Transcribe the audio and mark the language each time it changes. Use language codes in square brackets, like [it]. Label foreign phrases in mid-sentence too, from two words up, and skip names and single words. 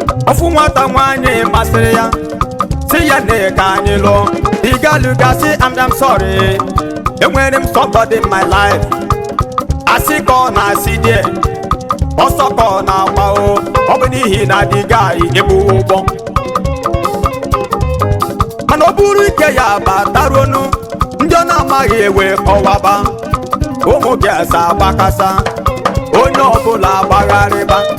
[ig] Ofu nwata nwaanyị masịrị ya, sị ya na ka anyị lụọ. [en] The girl [ig] ga-asị, [en] "I'm, I'm sorry, [ig] enwere m [en] somebody in my life." [ig] Asị ka ọ na-asị die, ọsọ ka ọ na-agba o, ọ bụ n'ihi na [en] the guy [ig] ebu ụgbọ. Mana ọ bụrụ ike ya bataruonu, ndị ọ na-amaghị ewe kọwaba, ụmụ girls agbakasa, onye ọbụla agbagharịba.